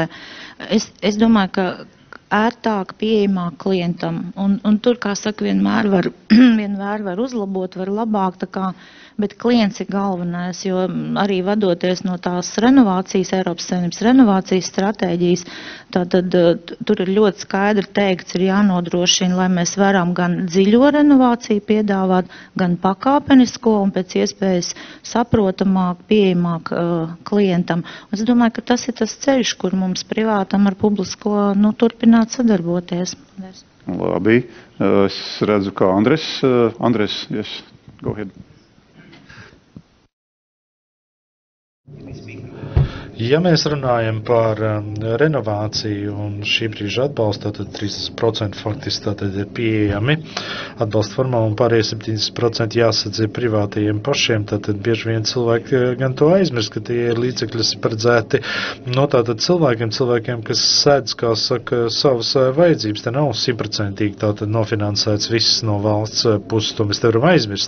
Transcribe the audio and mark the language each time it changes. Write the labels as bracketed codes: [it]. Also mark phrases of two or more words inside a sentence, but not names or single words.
[lv] Es domāju, ka ērtāk pieejamāk klientam, un tur, kā saka, vienmēr var uzlabot, var labāk, tā kā, bet klients ir galvenais, jo arī vadoties no tās renovācijas, Eiropas Savienības renovācijas stratēģijas, tātad tur ir ļoti skaidri teikts, ir jānodrošina, lai mēs varam gan dziļo renovāciju piedāvāt, gan pakāpenisko un pēc iespējas saprotamāk, pieejamāk klientam. Es domāju, ka tas ir tas ceļš, kur mums privātam ar publisko turpināt sadarboties. Labi. Es redzu, kā Andres, [en] yes, go ahead. [lv] Ja mēs runājam par renovāciju un šī brīža atbalstu, tad 30% faktiski tātad ir pieejami atbalsta formā un pārējie 70% jāsadz ir privātajiem pašiem, tātad bieži vien cilvēki gan to aizmirst, ka tie ir līdzekļi paredzēti no tātad cilvēkiem, kas sēdz, kā saka, savas vajadzības, te nav 100% tātad nofinansēts viss no valsts puses, to mēs te varam aizmirst.